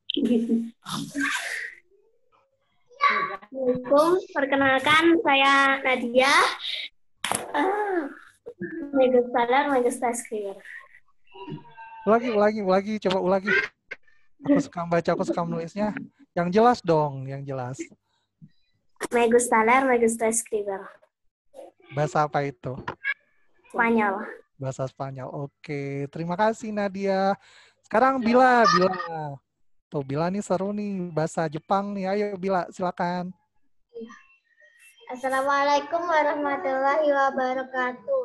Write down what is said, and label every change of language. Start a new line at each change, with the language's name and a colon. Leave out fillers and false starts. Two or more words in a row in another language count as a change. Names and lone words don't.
Indonesian: Assalamualaikum, perkenalkan saya Nadia. Ulagi, coba ulagi. Aku suka membaca, aku suka menulisnya. Yang jelas dong, yang jelas.
Spanish: Me gusta leer, me gusta escribir.
Indonesian: Bahasa apa itu? Spanyol. Bahasa Spanyol. Oke, terima kasih Nadia. Sekarang Bila. Tuh, Bila nih seru nih, bahasa Jepang nih. Ayo Bila, silakan.
Arabic: السلام عليكم ورحمة الله وبركاته.